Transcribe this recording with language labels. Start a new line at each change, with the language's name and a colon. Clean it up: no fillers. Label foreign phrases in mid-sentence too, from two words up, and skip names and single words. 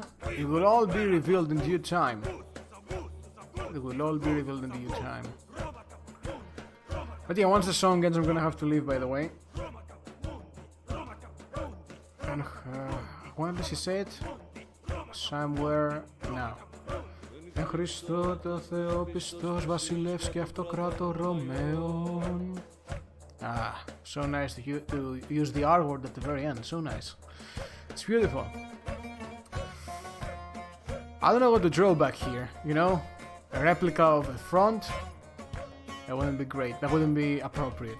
English: It will all be revealed in due time. It will all be revealed in due time. But yeah, once the song ends, I'm gonna have to leave, by the way. And when does he say it? Somewhere now.
Greek: Εν Χριστώ το Θεό πιστός βασιλεύς και αυτοκράτο Ρωμαίων.
English: Ah, so nice to use the R word at the very end, so nice. It's beautiful. I don't know what to draw back here, you know? A replica of the front? That wouldn't be great, that wouldn't be appropriate.